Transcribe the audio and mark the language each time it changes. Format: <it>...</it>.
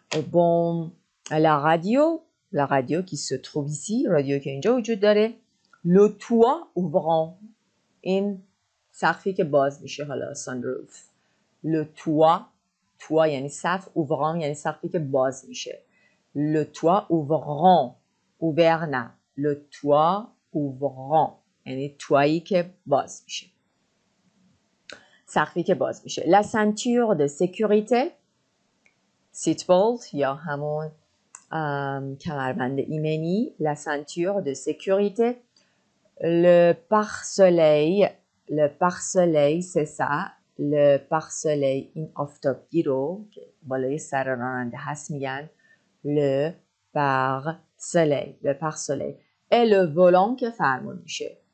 <fr>Bon, la radio qui se trouve ici. Radio qui</fr> <fa>اینجا وجود داره.</fa> <fr>Le toit ouvrant.</fr> <fa>این سقفی که باز میشه، حالا sunroof.</fa> <fr>Le toit</fr> <fa>یعنی سقف، ouvrant یعنی سقفی که باز میشه.</fa> <fr>Le toit ouvrant. Ouvert</fr> <fa>نه.</fa> <fr>Le toit ouvrant.</fr> <fa>یعنی تویی که باز میشه، سقفی که باز میشه.</fa> <fr>La ceinture de sécurité,</fr> <en>seat belt</en> <fa>یا همون کمربند ایمنی.</fa> <fr>La ceinture de sécurité. Le pare-soleil c'est ça. Le pare-soleil</fr> <fa>این آفتابگی رو که بالای سر راننده هست میگن le pare-soleil.</fa> <fr>Le pare-soleil. Et le volant</fr> <fa>که فرمون میشه.</fa>